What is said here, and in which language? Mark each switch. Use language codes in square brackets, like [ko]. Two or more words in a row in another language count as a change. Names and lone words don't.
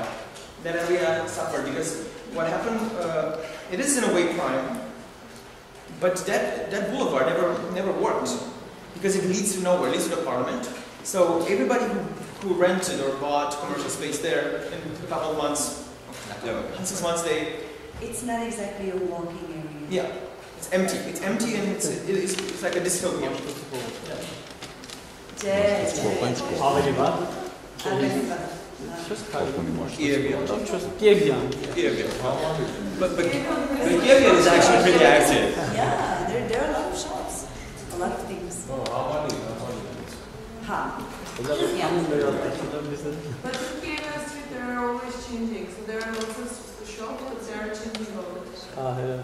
[en] That area suffered because what happened, it is in a way prime, but that boulevard never worked because it leads to nowhere, it leads to the parliament. So everybody who rented or bought commercial space there in a couple of months, 6 months, It's not exactly a walking area. yeah, it's empty. It's empty and it's like a dystopia. [hy] Ավելի բան։ Կիևյան։ [en] But Kiev is actually pretty active. Yeah, there are a lot of shops, a lot of things. Oh, how many? Ha. But in Kiev Street, they are always changing. So there are lots of shops, but they are changing all the time.